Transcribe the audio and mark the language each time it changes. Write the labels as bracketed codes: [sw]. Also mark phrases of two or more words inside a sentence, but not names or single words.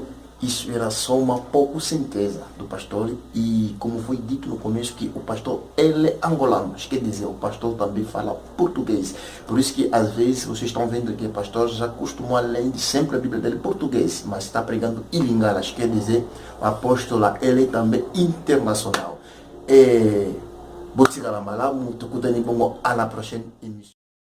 [pt] Isso era só uma pouca certeza do pastor e como foi dito no começo que o pastor ele é angolano, mas quer dizer, o pastor também fala português. Por isso que às vezes vocês estão vendo que o pastor já costumou além de sempre a Bíblia dele português, mas está pregando em línguas, quer dizer, o apóstolo ele é também internacional. [ln] Botiga la malamu, tukutani bongo [fr] à la prochaine émission.